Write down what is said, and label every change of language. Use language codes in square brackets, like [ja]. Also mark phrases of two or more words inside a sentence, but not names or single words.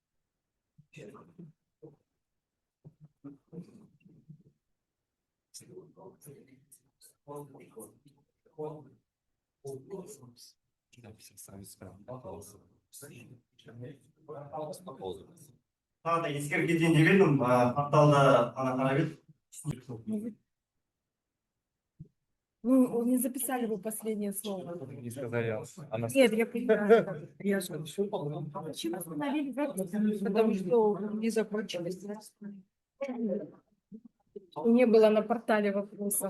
[kk] Тағы да ескеріп кетейін деп едім, порталда ана қарап едім. [ru] Вы не записали бы последнее слово. Не сказали, она... Нет, я понимаю. Я же почему остановили запись? Потому что не закончилось. Не было на портале вопросов.